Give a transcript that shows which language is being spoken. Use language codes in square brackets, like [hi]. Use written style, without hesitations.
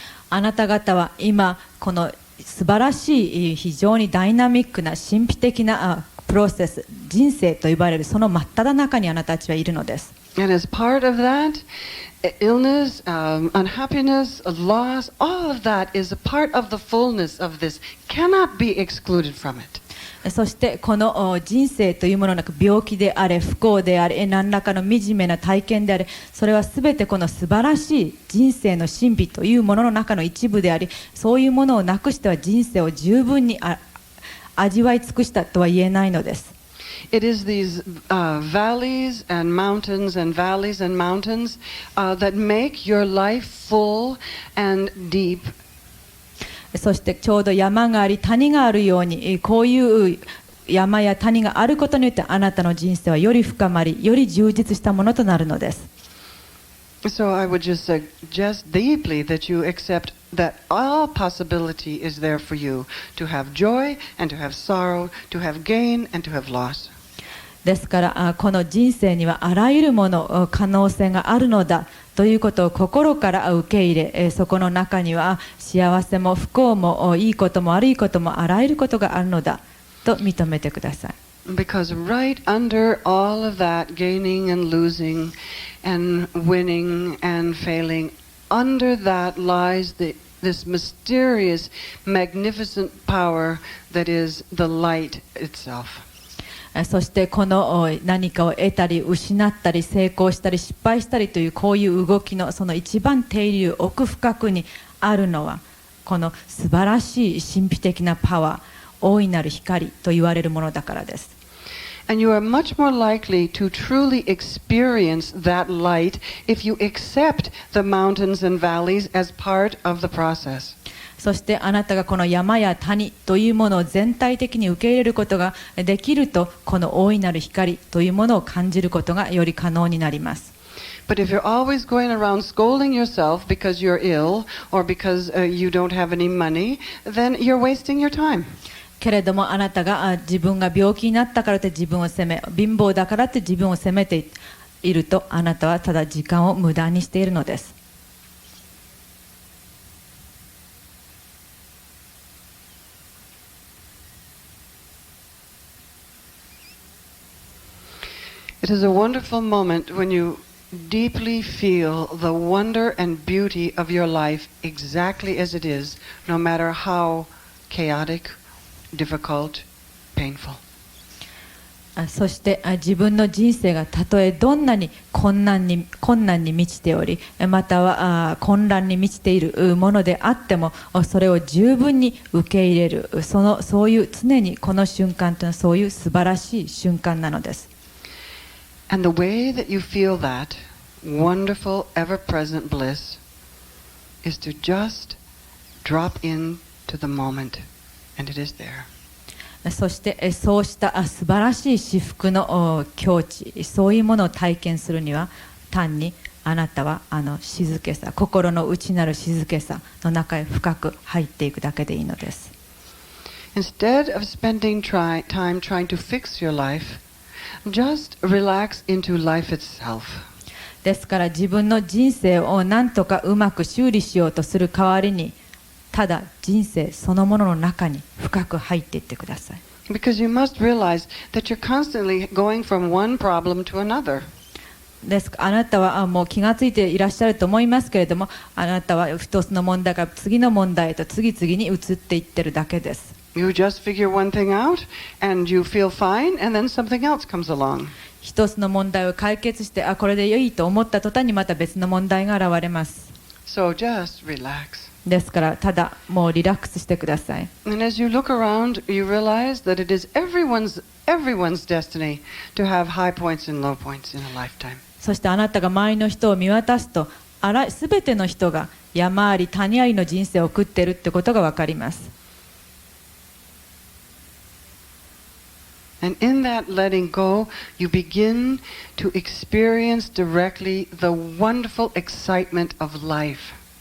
[ja] あなた方は今この素晴らしい非常にダイナミックな神秘的なプロセス人生と呼ばれるその真っ只中にあなたたちはいるのです。 [en] And as part of that, illness, unhappiness, loss, all of that is a part of the fullness of this, cannot be excluded from it. [ja] そしてこの人生というものなく病気であれ不幸であれ何らかの惨めな体験であれそれはすべてこの素晴らしい人生の神秘というものの中の一部でありそういうものをなくしては人生を十分に味わい尽くしたとは言えないのです。 [en] It is these valleys and mountains and valleys and mountains that make your life full and deep. [ja] そしてちょうど山があり谷があるようにこういう山や谷があることによってあなたの人生はより深まりより充実したものとなるのです。 [en] So I would just suggest deeply that you accept that all possibility is there for you to have joy and to have sorrow, to have gain and to have loss. [ja] ですからこの人生にはあらゆるもの可能性があるのだということを心から受け入れそこの中には幸せも不幸もいいことも悪いこともあらゆることがあるのだと認めてください。 [en] Because right under all of that gaining and losing and winning and failing, under that lies this mysterious, magnificent power that is the light itself. [ja] そしてこの何かを得たり失ったり成功したり失敗したりというこういう動きのその一番底流奥深くにあるのはこの素晴らしい神秘的なパワー大いなる光と言われるものだからです。 [en] And you are much more likely to truly experience that light if you accept the mountains and valleys as part of the process. [ja] そしてあなたがこの山や谷というものを全体的に受け入れることができるとこの大いなる光というものを感じることがより可能になります。 [en] But if you're always going around scolding yourself because you're ill or because you don't have any money, then you're wasting your time. [ja] けれどもあなたが自分が病気になったからって自分を責め貧乏だからって自分を責めているとあなたはただ時間を無駄にしているのです。 [en] It is a wonderful moment when you deeply feel the wonder and beauty of your life exactly as it is, no matter how chaotic, difficult, painful. [ja] そして自分の人生がたとえどんなに困難に満ちており、または混乱に満ちているものであっても、それを十分に受け入れる、そういう常にこの瞬間というのはそういう素晴らしい瞬間なのです。 [en] And the way that you feel that wonderful, ever-present bliss is to just drop into the moment, and it is there. [ja] そしてそうした素晴らしい至福の境地、そういうものを体験するには、単にあなたは静けさ、心の内なる静けさの中へ深く入っていくだけでいいのです。 [en] Instead of spending time trying to fix your life, just relax into life itself. [ja] ですから自分の人生を何とかうまく修理しようとする代わりに、ただ人生そのものの中に深く入っていってください。 [en] Because you must realize that you're constantly going from one problem to another. [ja] ですからあなたはもう気がついていらっしゃると思いますけれども、あなたは一つの問題から次の問題へと次々に移っていってるだけです。 [en] You just figure one thing out and you feel fine, and then something else comes along. [ja] 一つの問題を解決して、これでいいと思った途端にまた別の問題が現れます。 [en] So just relax. [ja] ですからただもうリラックスしてください。 [en] And as you look around, you realize that it is everyone's destiny to have high points and low points in a lifetime. [ja] そしてあなたが周りの人を見渡すと、すべての人が山あり谷ありの人生を送っているってことがわかります。 [en] And in that letting go, you begin to experience directly the wonderful excitement of life.